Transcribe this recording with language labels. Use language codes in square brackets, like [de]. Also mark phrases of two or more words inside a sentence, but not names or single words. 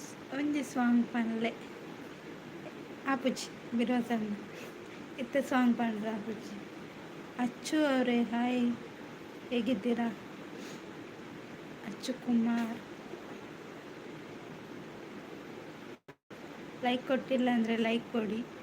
[tcy] ಒಂಜಿ ಸಾಂಗ್ ಪನ್ಲೆ ಆಪುಜಿ ಬಿರೋಸಣ್ಣ ಇತ್ತೆ ಸಾಂಗ್ ಪಂಡ್ರೆ ಆಪುಜಿ. [kn] ಅಚ್ಚು ಅವರೇ ಹಾಯ್, ಹೇಗಿದ್ದೀರಾ? ಅಚ್ಚು ಕುಮಾರ್ ಲೈಕ್ ಕೊಟ್ಟಿಲ್ಲ ಅಂದರೆ ಲೈಕ್ ಕೊಡಿ.